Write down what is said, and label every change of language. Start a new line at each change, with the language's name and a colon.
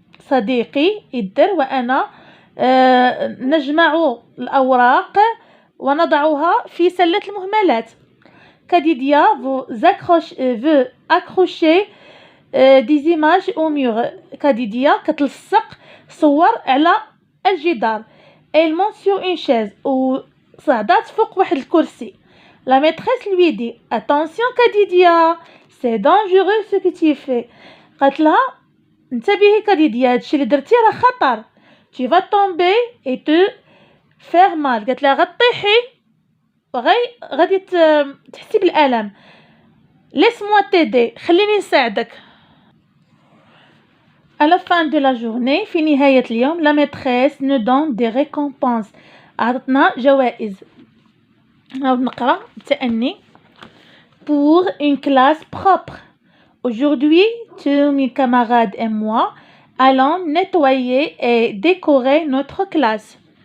Arabic: صديقي إدر وأنا نجمع الأوراق ونضعها في سلة المهملات.
French: Kadidia veut accrocher des images au mur.
Arabic: Kadidia كتلصق صور على الجدار.
French: Elle monte sur une chaise
Arabic: وصعدت فوق واحد الكرسي.
French: La maîtresse lui dit Attention Kadidia, c'est dangereux ce que tu fais.
Arabic: قالت لها انتبهي كاديديا هادشي اللي درتي راه خطر.
French: Tu vas tomber et te faire mal.
Arabic: قالت لها غطيحي غادي تحسي بالألم.
French: Laisse-moi t'aider.
Arabic: خليني نساعدك.
French: À la fin de la journée,
Arabic: في نهاية اليوم,
French: la maîtresse nous donne des récompenses.
Arabic: عطتنا جوائز. نعاود نقرا بتأني.
French: Pour une classe propre. Aujourd'hui, tous mes camarades et moi allons nettoyer et décorer notre classe.